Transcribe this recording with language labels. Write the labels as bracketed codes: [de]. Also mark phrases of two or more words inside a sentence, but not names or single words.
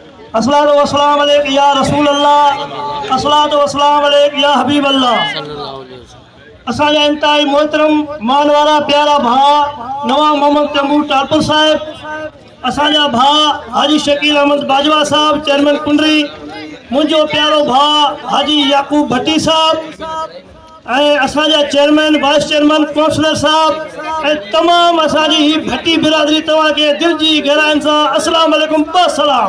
[ar] الصلاة والسلام عليك يا رسول الله، الصلاة والسلام عليك يا حبيب الله. [sd] असांजा इंतहाई मोहतरम मानवारा प्यारा भा नवाब मोहम्मद तैमूर टालपुर साहब, असांजा भा हाजी शकील अहमद बाजवा साहब चेयरमैन कुंडरी, मुझो प्यारो भा हाजी याकूब भट्टी साहब, असांजा [en] Chairman Vice Chairman Councillor [sd] साहब ऐं तमाम असांजी ही भट्टी बिरादरी तव्हांखे दिल जी गहराइनि सां [ar] السلام عليكم سلام.